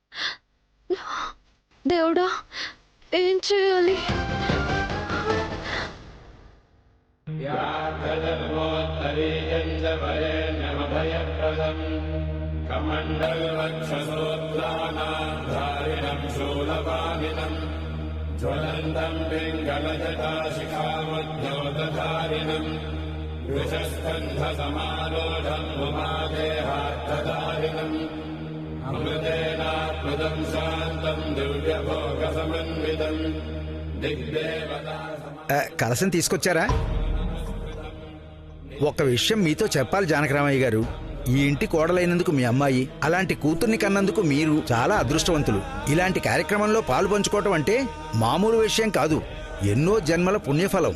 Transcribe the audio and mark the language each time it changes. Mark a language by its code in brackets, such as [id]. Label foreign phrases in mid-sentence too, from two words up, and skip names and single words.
[te] దేవుడా, ఏం చేయాలి? [sa] यादर्मोत्तरीयञ्जवरेण्यमभयप्रदम् कमण्डलवक्षसोत्तानाधारिणम् शूलपानिनम् ज्वलन्तम् पिङ्गलजटाशिखामद्योतधारिणम् वृषस्कन्धसमारोढम् उमादेहार्थधारिणम् अमृतेनात्मदम् शान्तम् दिव्यभोगसमन्वितम् दिग्देवता [te] కలసం తీసుకొచ్చారా? ఒక విషయం మీతో చెప్పాలి జానకరామయ్య గారు. ఈ ఇంటి కోడలైనందుకు మీ అమ్మాయి, అలాంటి కూతుర్ని కన్నందుకు మీరు చాలా అదృష్టవంతులు. ఇలాంటి కార్యక్రమంలో పాలు పంచుకోవటం అంటే మామూలు విషయం కాదు. ఎన్నో జన్మల పుణ్యఫలం.